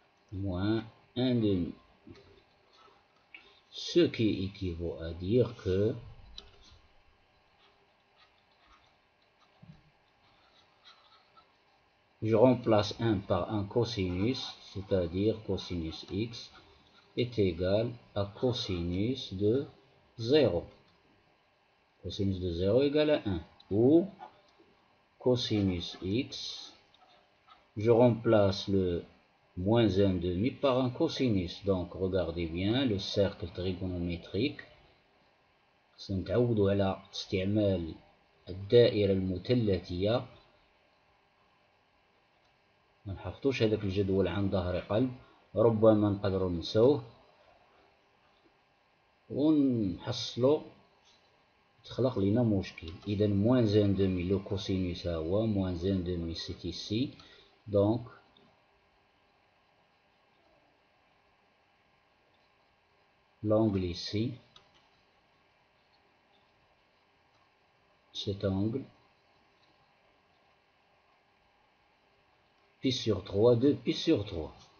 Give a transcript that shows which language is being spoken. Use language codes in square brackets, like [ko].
[fr] Moins 1 demi. Ce qui équivaut à dire que je remplace 1 par un cosinus, c'est-à-dire cosinus x est égal à cosinus de 0. Cosinus de 0 égale à 1. Ou cosinus x, je remplace le moins 1 demi par un cosinus. Donc regardez bien le cercle trigonométrique. [ar] سنتعودوا على استعمال الدائرة المثلثية. ما نحفظوش هذاك الجدول عن ظهر قلب، ربما نقدروا ننسوه ونحصلوا تخلق لنا مشكل. إذا [fr] moins 1 demi le cosinus [ar] هو [fr] moins 1 demi c'est ici. Donc l'angle ici, cet angle, pi sur 3, 2 pi sur 3.